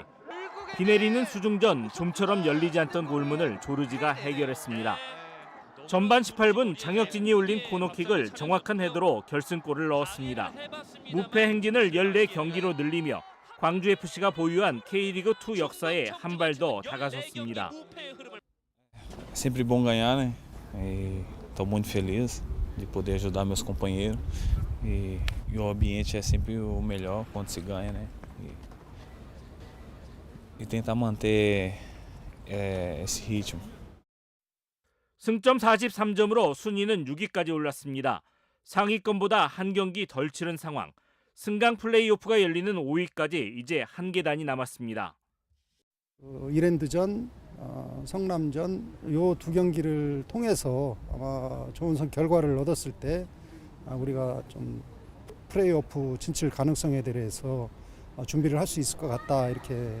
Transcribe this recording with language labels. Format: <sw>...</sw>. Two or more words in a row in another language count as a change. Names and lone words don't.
<ko>비 내리는 수중전 좀처럼 열리지 않던 골문을 조르지가 해결했습니다. 전반 18분 장혁진이 올린 코너킥을 정확한 헤더로 결승골을 넣었습니다. 무패 행진을 14경기로 늘리며 광주FC가 보유한 K리그2 역사에 한 발 더 다가섰습니다.</ko> <pt>Sempre bom ganhar, né? Estou muito feliz de poder ajudar meus companheiros e o ambiente é sempre o melhor quando se ganha, né? E tentar manter esse ritmo.</pt> <ko>승점 43점으로 순위는 6위까지 올랐습니다. 상위권보다 한 경기 덜 치른 상황. 승강 플레이오프가 열리는 5위까지 이제 한 계단이 남았습니다. 이랜드전, 성남전 요 두 경기를 통해서 아마 좋은 결과를 얻었을 때 우리가 좀 플레이오프 진출 가능성에 대해서 준비를 할 수 있을 것 같다 이렇게.</ko>